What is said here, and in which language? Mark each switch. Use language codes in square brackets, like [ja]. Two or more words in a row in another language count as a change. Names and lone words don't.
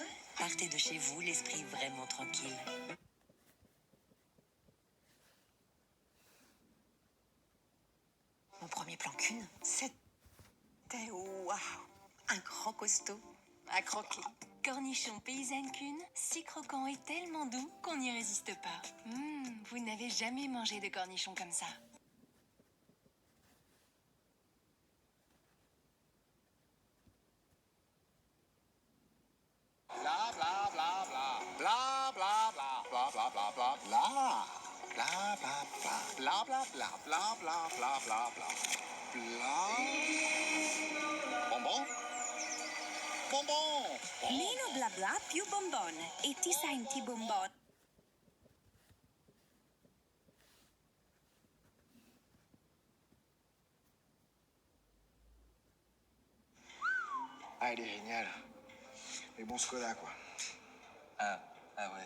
[fr] Partez de chez vous, l'esprit vraiment tranquille. Mon premier plan cul, c'était waouh, un grand costaud, un croquis, cornichons paysannes Kuhn, si croquant et tellement doux qu'on n'y résiste pas. Vous n'avez jamais mangé de cornichons comme ça. Bla bla bla bla. Bla bla bla bla bla bla bla bla. Bla bla bla bla bla bla bla bla bla bla bla. Bla. Bonbon? Bonbon! [it] Meno bla bla, più bonbon. E ti senti bonbon? [fr] Ah, il est génial. Mais bon Skoda, quoi. Ah ouais.